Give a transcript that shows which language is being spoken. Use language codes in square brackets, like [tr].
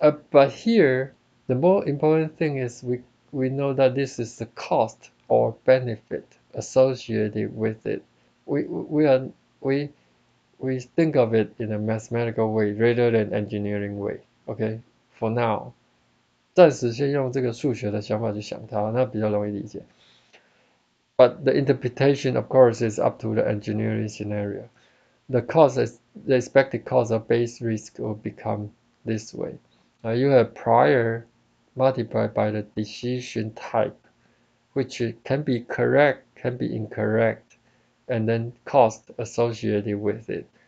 [en] But here, the more important thing is we know that this is the cost or benefit associated with it. We think of it in a mathematical way rather than engineering way. Okay, for now， [zh] 暂时先用这个数学的想法去想它，那比较容易理解。 [en] But the interpretation, of course, is up to the engineering scenario. The expected cost of base risk will become this way. You have prior multiplied by the decision type, which can be correct, can be incorrect, and then cost associated with it.